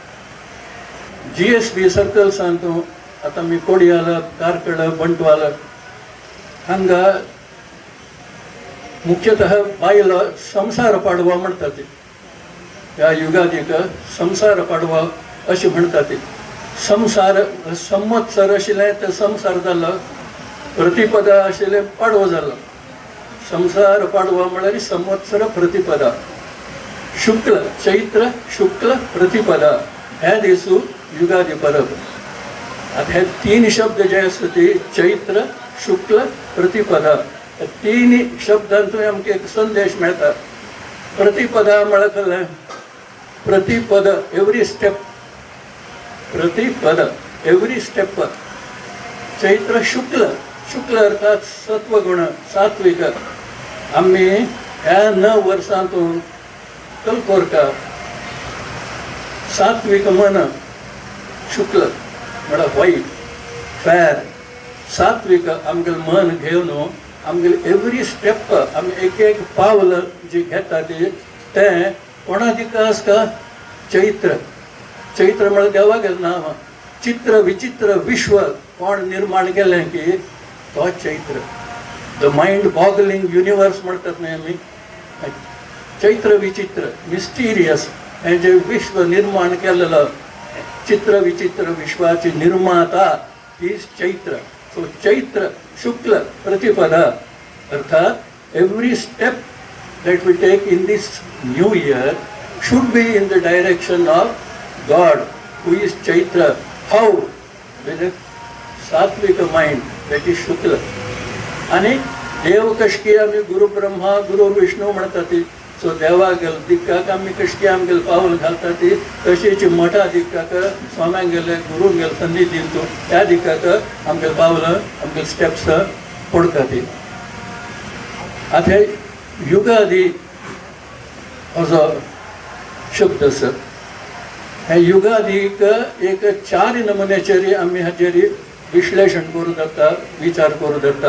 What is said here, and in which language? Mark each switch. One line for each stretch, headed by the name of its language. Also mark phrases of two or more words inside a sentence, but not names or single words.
Konkani: GSB सर्कल्सांतूं आतां मी कोडयाल कारकड बंटवाल हांगा मुख्यतः बायलो संसार पाडवो म्हणटात. ह्या युगादीक संसार पाडवो अशें म्हणटात. संसार संवत्सर आशिल्लें तें संसार जालो. प्रतिपदा आशिल्लें पाडवो जालो. संसार पाडवो म्हळ्यार संवत्सर प्रतिपदा. शुक्ल चैत्र शुक्ल प्रतिपदा ह्या दिसू युगादी परब. आता हे 3 शब्द जे आसा ती चैत्र शुक्ल प्रतिपदा ह्या 3 शब्दांतूय आमकां एक संदेश मेळटा. प्रतिपदा म्हळ्यार प्रतिपद
English: every step. प्रतिपद every step.
Konkani: चैत्र शुक्ल शुक्ल अर्थात सत्वगुण सात्विक. आम्ही ह्या 9 वर्सांतून कल्कोरका सात्विक मन शुक्ल म्हळ्यार व्हाईट फेर सात्विक आमगेल मन घेवन आमगेल
English: every step
Konkani: आमी एक पावल जी घेता ते कोणा दिका आसता चैत्र. चैत्र म्हळ्यार देवा गेलें नांव. चित्र विचित्र विश्व कोण निर्माण केलें की तो चैत्र.
English: the mind boggling universe
Konkani: म्हणतात न्ही आमी. चैत्र विचित्र मिस्टिरियस हे जे विश्व निर्माण केलेलं चित्र विचित्र विश्वाची निर्माता ही चैत्र.
English: सो
Konkani: चैत्र शुक्ल प्रतिपदा अर्थात
English: every step that we take in this new year should be in the direction of God who is Chaitra. How? With a sattvic mind that is Shukla.
Konkani: आणि देव कशकी आम्ही
Sanskrit: गुरु ब्रह्मा गुरु विष्णू
Konkani: म्हणतात. सो देवा गेल दिक्काक आम्ही कशकी आमगेल पावल घालतात तशीच मठा दिक्काक स्वाम्यांक गेले गुरू गेल सन्निधींतून त्या दिक्काक आमगेल पावल आमगेल स्टेप्स पडतात. आता युगादी हो जो शब्द आसा ह्या युगादीक एक 4 नमुन्याचेर आमी हाचेर विश्लेषण करूं जाता विचार करूं जाता.